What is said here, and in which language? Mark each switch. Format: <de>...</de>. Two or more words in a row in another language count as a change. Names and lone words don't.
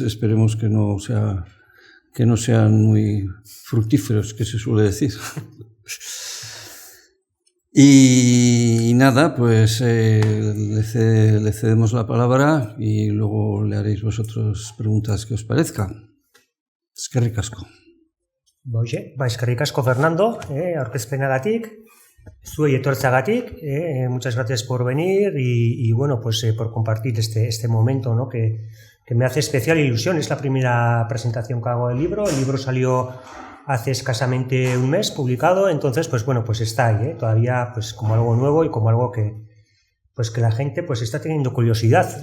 <es>Esperemos que no sean muy fructíferos, que se suele decir. Y nada, pues le cedemos la palabra y luego le haréis vosotros preguntas que os parezcan.</es> <eu>Eskerrik asko. Eskerrik asko, Fernando, aurkezpenagatik, zuei etortzeagatik,</eu> <es>muchas gracias por venir y bueno, pues por compartir este momento, ¿no?, que me hace especial ilusión. Es la primera presentación que hago del libro. El libro salió hace escasamente un mes publicado, entonces pues bueno, pues está ahí, todavía pues como algo nuevo y como algo que la gente pues está teniendo curiosidad.</es>